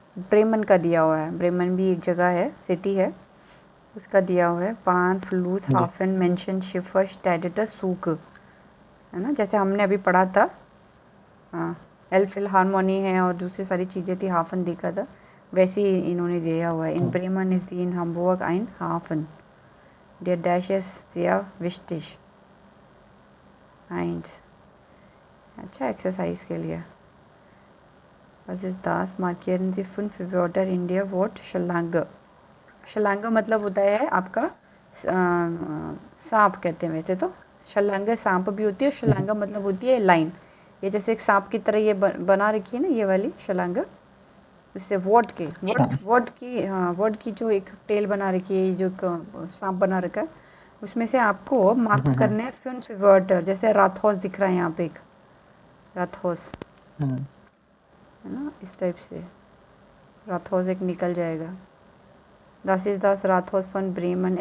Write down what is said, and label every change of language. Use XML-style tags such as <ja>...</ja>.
<hi>Bremen का दिया हुआ है, ब्रेमन भी एक जगह है, सिटी है, उसका दिया हुआ है।</hi> <de>पान, फ्लूस,</de> <hi>जी हाफन, मेंशन, शिफर, स्टैडिटर, सूक, है ना, जैसे हमने अभी पढ़ा था। हाँ, एल फिलहार्मोनी है और दूसरी सारी चीज़ें थी, हाफन देखा था, वैसे ही इन्होंने दिया हुआ है।</hi> <de>इन ब्रेमन इज दी इन Hamburg ein Hafen. Der Dash ist sehr wichtig.</de> <hi>1. अच्छा एक्सरसाइज के लिए।</hi> <de>Was ist das? Markieren Sie 5 Wörter in der Wort Schlange.</de> <hi>Schlange मतलब होता है आपका सांप कहते हैं वैसे तो। छलांग सांप भी होती है, छलांगा मतलब होती है लाइन। ये जैसे एक सांप की तरह ये बना रखी है ना, ये वाली छलांगा, इससे वर्ड की, हाँ, वर्ड की जो एक टेल बना रखी है, जो सांप बना रखा है, उसमें से आपको मार्क करने हैं 5 वर्ड। जैसे राथौस दिख रहा है यहाँ पे, एक राथौस है ना, इस टाइप से राथौस एक निकल जाएगा।</hi> <de>Das ist das Rathaus von Bremen.</de>